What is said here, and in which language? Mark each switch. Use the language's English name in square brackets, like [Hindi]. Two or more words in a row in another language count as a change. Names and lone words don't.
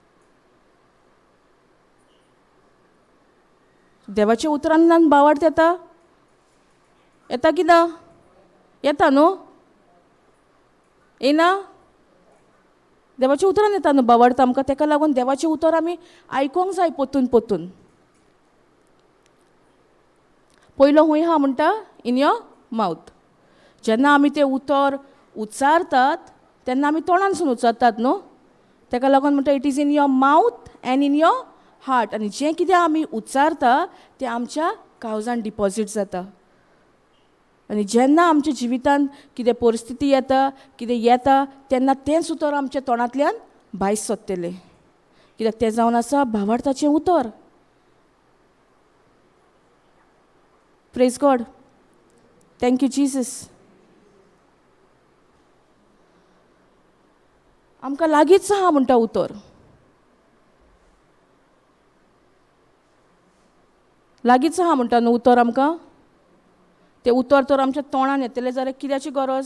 [Konkani] देवाच्या उतरांतल्यान भावार्थ येता? येता की ना? येता न्हू? येना? देवाचें उतरान येता न्हू भावार्थ आमकां. तेका लागून देवाचें उतर आमी आयकोंक जाय पोतून पोतून. पयलो हूंय हा म्हणटा [English] in your mouth. [Konkani] जेन्ना आमी तें उतर उच्चारतात तेन्ना आमी तोंडानसून उच्चारतात न्हू. तेका लागून म्हणटा [English] it is in your mouth and in your heart. [Konkani] आनी जें कितें आमी उच्चारता तें आमच्या काळजान डिपॉझीट जाता. आनी जेन्ना आमच्या जिवितांत कितें परिस्थिती येता कितें येता तेन्ना तेंच उतर आमच्या तोंडांतल्यान भायर सरतलें. कित्याक तें जावन आसा भावार्थाचें उतर. [English] praise God. thank you Jesus. [Konkani] आमकां लागींच आहा म्हणटा उतर. लागींच आहा म्हणटा न्हू उतर आमकां. तें उतर तर आमच्या तोंडान येतलें जाल्यार कित्याची गरज?